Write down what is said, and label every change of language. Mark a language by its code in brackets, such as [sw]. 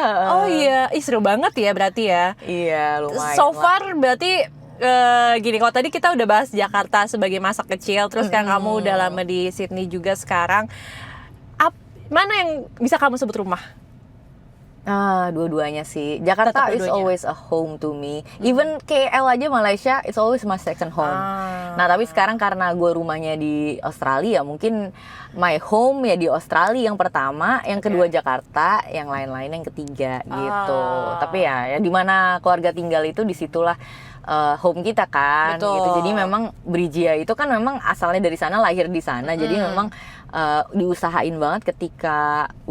[id] Oh iya, seru banget ya berarti ya. Iya, lumayan. [en] So far [id] berarti gini, kalau tadi kita udah bahas Jakarta sebagai masa kecil, terus kan kamu udah lama di Sydney juga sekarang. Mana yang bisa kamu sebut rumah? Dua-duanya sih. [en] Jakarta is always a home to me. Even KL [id] aja, [en] Malaysia, it's always my second home. [id] Nah, tapi sekarang karena gue rumahnya di Australia, mungkin [en] my home [id] ya di Australia yang pertama, yang kedua Jakarta, yang lain-lain yang ketiga gitu. Tapi ya di mana keluarga tinggal itu, disitulah home kita kan. Gitu. Jadi memang Brijia itu kan memang asalnya dari sana, lahir di sana. Jadi memang diusahain banget ketika